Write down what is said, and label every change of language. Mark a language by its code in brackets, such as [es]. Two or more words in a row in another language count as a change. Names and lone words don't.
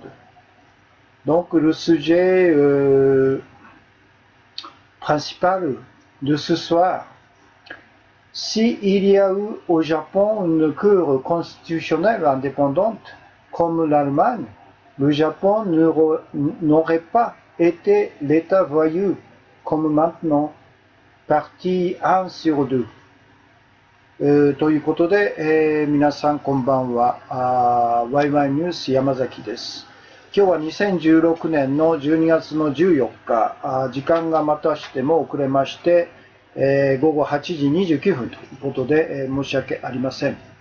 [fr] Donc le sujet principal de ce soir, s'il y a eu au Japon une Cour constitutionnelle indépendante comme l'Allemagne, le Japon n'aurait pas été l'État voyou comme maintenant, partie 1 sur 2。 [ja] ということで、皆さんこんばんは。YY ニュース山崎です。今日は2016年の12月の14日、時間がまたしても遅れまして、午後8時29分ということで、申し訳ありません。